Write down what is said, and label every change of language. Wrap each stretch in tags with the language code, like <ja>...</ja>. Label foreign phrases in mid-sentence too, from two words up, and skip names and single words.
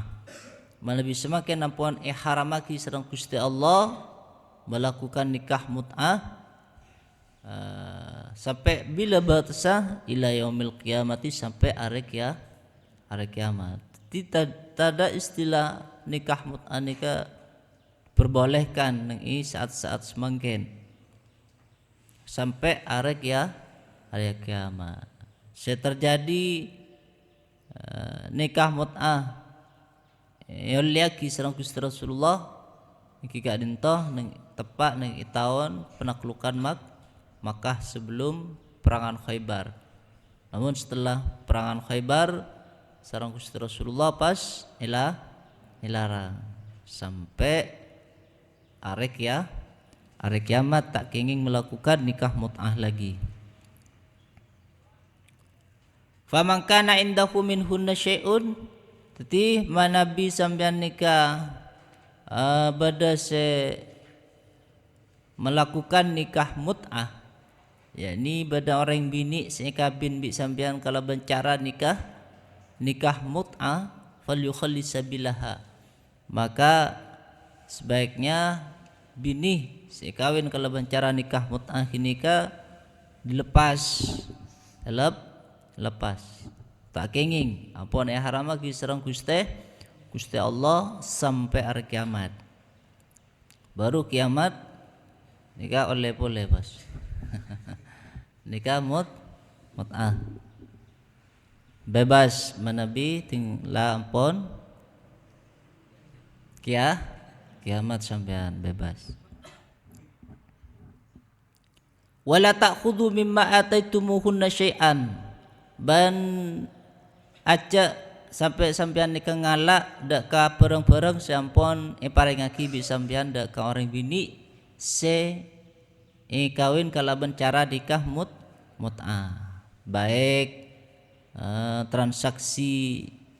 <mad>Malebih semakin ampun haramaki sareng Gusti Allah melakukan nikah mut'ah sampai bila batasah</mad> <ar>إلى يوم القيامة</ar> <id>sampai hari kiamat. Tidak ada istilah nikah mut'ah nikah perbolehkan nang saat-saat semangkin sampai hari kiamat.</id> <mad>Terjadi nikah mut'ah yoliaki sareng Gusti Rasulullah iki gak dintoh nang tepak nang</mad> <id>tahun penaklukan Makkah sebelum perangan Khaybar. Namun setelah perangan Khaybar sareng Gusti Rasulullah pas ilarang sampai hari kiamat tak kenging melakukan nikah mut'ah lagi.</id> <ar>فمن كان عنده منهن شيء</ar> <mad>teti manabi sampean nikah bada se melakukan nikah mut'ah, yakni bada orang bini sekabin bi sampean kalau bencara nikah mut'ah</mad> <ar>فليخل سبيلها,</ar> <id>maka sebaiknya</id> <mad>bini sekawin kalau bencara nikah mut'ah nikah dilepas tak kenging ampun haramaki sareng Gusti Allah</mad> <id>sampai hari kiamat.</id> <mad>Baru kiamat nikah oleh pas nikah mut'ah bebas manabi tinggal ampun kiamat sampean bebas.</mad> <ar>ولا تأخذوا مما آتيتموهن شيئا</ar> <mad>ban aja sampai sampean nikah ngalak dak ka bareng-bareng sampun paringaki bi sampean dak ka orang bini se kawin kalaban cara nikah mut'ah, baik transaksi</mad>